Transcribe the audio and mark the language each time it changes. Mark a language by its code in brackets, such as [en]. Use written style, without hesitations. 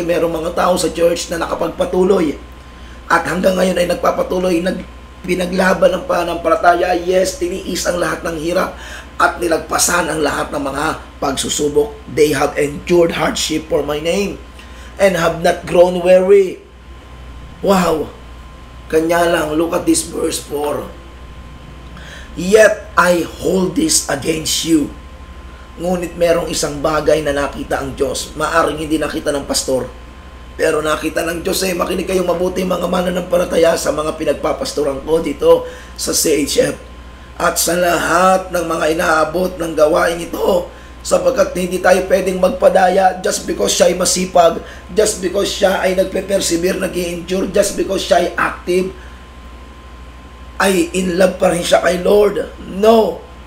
[tl] Merong mga tao sa church na nakapagpatuloy. At hanggang ngayon ay nagpapatuloy, pinaglaban ng pananampalataya. Yes, tiniis ang lahat ng hirap at nilagpasan ang lahat ng mga pagsusubok. [en] They have endured hardship for my name and have not grown weary. Wow! [tl] Kanya lang, [en] look at this verse 4. Yet I hold this against you. [tl] Ngunit merong isang bagay na nakita ang Diyos. Maaring hindi nakita ng pastor, pero nakita ng Diyos. Makinig kayong mabuti mga mananampalataya sa mga pinagpapastoran ko dito sa CHF. At sa lahat ng mga inaabot ng gawain ito, sapagkat hindi tayo pwedeng magpadaya just because siya ay masipag, just because siya ay nagpe-persevere, nag-i-endure, just because siya ay active, ay in love pa rin siya kay Lord. No.